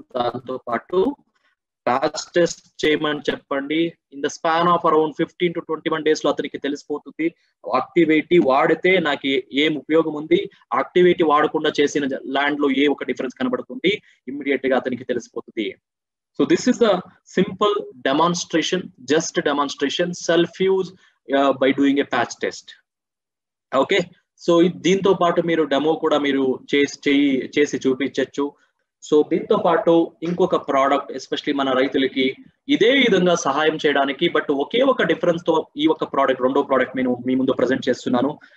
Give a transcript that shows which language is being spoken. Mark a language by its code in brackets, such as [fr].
[te] దాంతో పాటు patch test చేయమని చెప్పండి. [en] in the span of around 15 to 21 days [te] లో అతనికి తెలిసిపోతుంది యాక్టివేటీ వాడితే నాకు ఏం ఉపయోగం ఉంది, యాక్టివేటీ వాడకుండా చేసిన ల్యాండ్ లో ఏ ఒక డిఫరెన్స్ కనబడుతుంది, ఇమ్మీడియట్ గా అతనికి తెలిసిపోతుంది. [en] So this is a simple demonstration, just a demonstration, self-use by doing a patch test. [te] Okay, so దీంతో పాటు మీరు డెమో కూడా మీరు చేసి చూపించచ్చు. సో దీంతో పాటు ఇంకొక ప్రోడక్ట్ ఎస్పెషల్లీ మన రైతులకి ఇదే విధంగా సహాయం చేయడానికి, బట్ ఒకే ఒక డిఫరెన్స్ తో ఈ ఒక ప్రోడక్ట్, రెండో ప్రోడక్ట్ నేను మీ ముందు ప్రజెంట్ చేస్తున్నాను.